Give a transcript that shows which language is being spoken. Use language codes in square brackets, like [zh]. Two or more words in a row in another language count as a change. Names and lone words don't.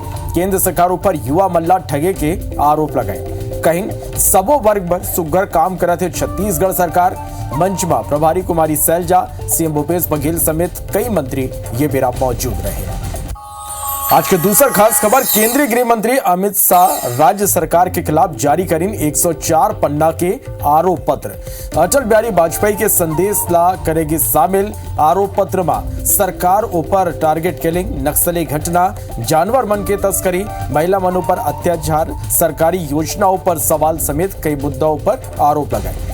[hne] केंद्र सरकार ऊपर युवा मल्ला ठगे के आरोप लगाए। कहीं सबो वर्ग पर सुग्घर काम करते छत्तीसगढ़ सरकार। मंच में प्रभारी कुमारी सैलजा, सीएम भूपेश बघेल समेत कई मंत्री ये बेरा मौजूद रहे। आज के दूसरा खास खबर केंद्रीय गृह मंत्री अमित शाह राज्य सरकार के खिलाफ जारी करीन 104 पन्ना के आरोप पत्र। अटल बिहारी वाजपेयी के संदेश ला करेगी शामिल। आरोप पत्र में सरकार ऊपर टारगेट किलिंग, नक्सली घटना, जानवर मन के तस्करी, महिला मनों पर अत्याचार, सरकारी योजनाओं पर सवाल समेत कई मुद्दों पर आरोप लगाए।